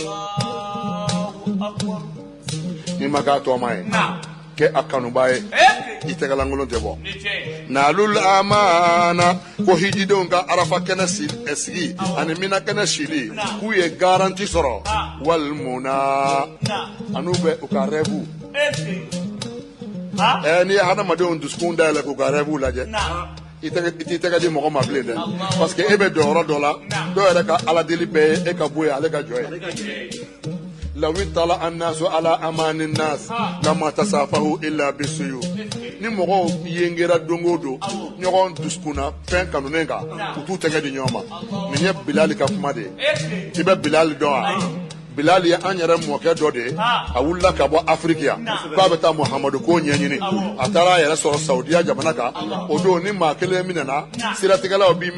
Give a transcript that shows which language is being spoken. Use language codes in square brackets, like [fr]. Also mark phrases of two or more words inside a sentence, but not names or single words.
[bm] ni ma k'a tɔma ye kɛ a kanuba ye i tɛgɛlankolon tɛ bɔ naalul amana ko hijidenw ka arafa kɛnɛ sigi ani mina kɛnɛ sili k'u ye garanti sɔrɔ walmuna an'u bɛ u ka rêve n'i ye hadamadenw dusukun dayɛlɛ k'u ka rêve lajɛ i t'i tɛgɛ di mɔgɔ ma bilen dɛ [fr] parce que [bm] e bɛ don yɔrɔ dɔ la dɔw yɛrɛ ka ala deli bɛɛ ye e ka bɔ ye ale ka jɔ ye [ar] لو اطلع الناس على امان الناس لما تصافحوا الا بالسيوف [bm] ni mɔgɔw yengera dongo do ɲɔgɔn dusukuna fɛn kanunen kan u t'u tɛgɛ di ɲɔgɔn ma nin ye bilali ka kuma de ye i bɛ bilali dɔn wa bilali ye an yɛrɛ mɔkɛ dɔ de ye a wulila ka bɔ afiriki yan k'a bɛ taa muhamadu ko ɲɛɲini a taara a yɛrɛ sɔrɔ saudiya jamana kan o don ni maa kelen minɛna siratigɛlaw b'i